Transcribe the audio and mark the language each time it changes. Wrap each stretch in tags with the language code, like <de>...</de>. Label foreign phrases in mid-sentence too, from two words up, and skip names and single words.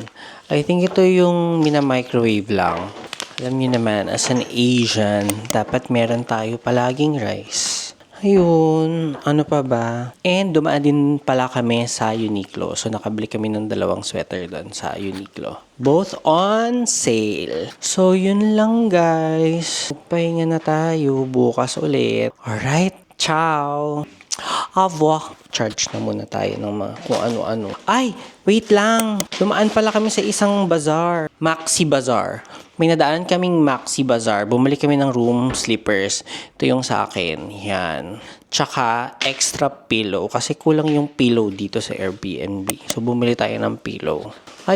<en>I think</en> <tl>ito yung mina-microwave lang. Alam niyo naman,</tl> <en>as an Asian,</en> <tl>dapat meron tayo palaging rice. Ayun, ano pa ba? And dumaan din pala kami sa Uniqlo. So nakabili kami ng 2 sweater doon sa Uniqlo.</tl> <en>Both on sale.</en> <tl>So yun lang guys. Pahinga na tayo. Bukas ulit. Alright,</tl> <it>ciao!</it> <fr>Au revoir.</fr> <tl>Charge na muna tayo ng mga kung ano-ano. Ay, wait lang. Dumaan pala kami sa isang bazaar. Maxi Bazaar. May nadaan kaming Maxi Bazaar. Bumili kami ng room slippers. Ito yung sa akin. Yan. Tsaka</tl> <en>extra pillow.</en> <tl>Kasi kulang yung pillow dito sa Airbnb. So, bumili tayo ng pillow.</tl>